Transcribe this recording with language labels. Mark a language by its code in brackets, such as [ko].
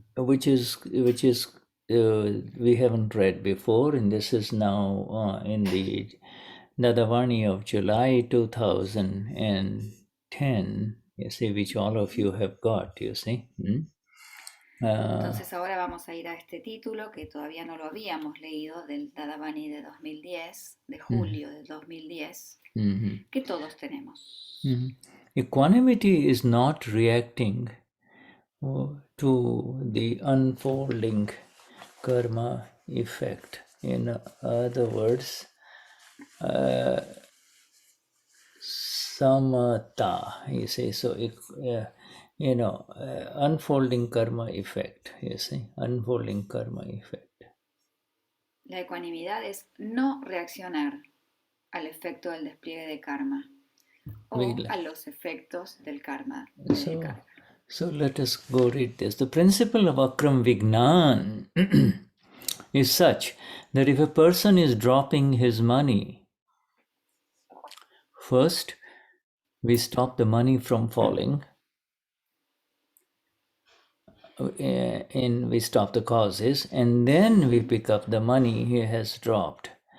[en] Which is we haven't read before, and this is now in the Nadavani of July 2010, you see, which all of you have got, you see. [es] Entonces ahora vamos a ir a este título que todavía no lo habíamos leído, del Nadavani de 2010, de julio de 2010, que todos tenemos. [en] Equanimity is not reacting to the unfolding karma effect. In other words, samatha, you see. So, unfolding karma effect, you see, unfolding karma effect. [es] La ecuanimidad es no reaccionar al efecto del despliegue de karma o a los efectos del karma. [en] So let us go read this. The principle of Akram Vignan is such that if a person is dropping his money, first we stop the money from falling, and we stop the causes, and then we pick up the money he has dropped.